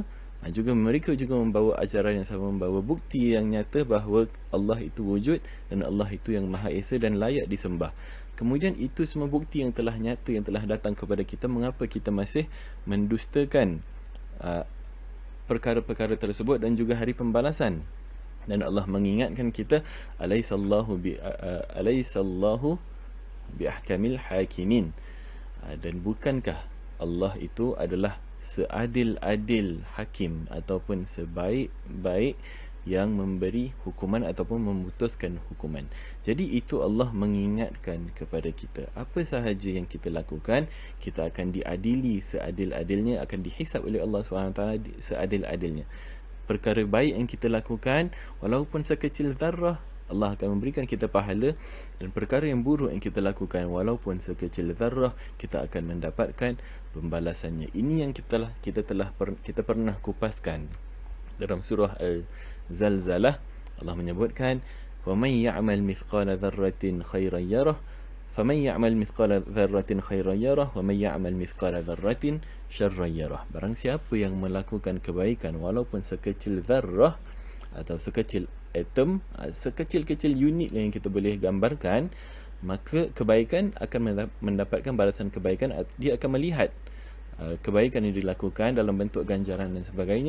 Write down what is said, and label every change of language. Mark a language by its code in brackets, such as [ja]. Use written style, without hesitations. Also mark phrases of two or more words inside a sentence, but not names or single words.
[ms] Juga mereka juga membawa ajaran yang sama, membawa bukti yang nyata bahawa Allah itu wujud dan Allah itu yang Maha Esa dan layak disembah. Kemudian itu semua bukti yang telah nyata, yang telah datang kepada kita, mengapa kita masih mendustakan perkara-perkara tersebut dan juga hari pembalasan? Dan Allah mengingatkan kita, [ar] أليس الله بأحكم الحاكمين. [ms] Dan bukankah Allah itu adalah seadil-adil hakim ataupun sebaik-baik yang memberi hukuman ataupun memutuskan hukuman. Jadi itu Allah mengingatkan kepada kita, apa sahaja yang kita lakukan, kita akan diadili seadil-adilnya, akan dihisap oleh Allah SWT seadil-adilnya. Perkara baik yang kita lakukan, walaupun sekecil zarrah, Allah akan memberikan kita pahala, dan perkara yang buruk yang kita lakukan, walaupun sekecil zarrah, kita akan mendapatkan pembalasannya. Ini yang kita pernah kupaskan dalam surah Al-Zalzalah. Allah menyebutkan, [ar] وَمَنْ يَعْمَلْ مِثْقَالَ ذَرَّةٍ خَيْرًا يَرَهُ فَمَنْ يَعْمَلْ مِثْقَالَ ذَرَّةٍ خَيْرًا يَرَهُ وَمَنْ يَعْمَلْ مِثْقَالَ ذَرَّةٍ شَرًّا يَرَهُ. [ms] Barang siapa yang melakukan kebaikan walaupun sekecil zarrah atau sekecil atom, sekecil-kecil unit yang kita boleh gambarkan, maka kebaikan akan mendapatkan balasan kebaikan. Dia akan melihat kebaikan yang dilakukan dalam bentuk ganjaran dan sebagainya.